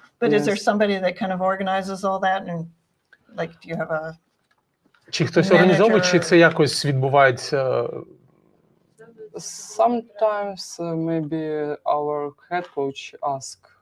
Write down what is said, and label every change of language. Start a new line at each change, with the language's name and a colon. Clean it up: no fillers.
English: but is there somebody that kind of organizes all that, and like do you have a
Ukrainian: Чи хтось організовує, чи це якось відбувається?
English: Sometimes maybe our head coach asks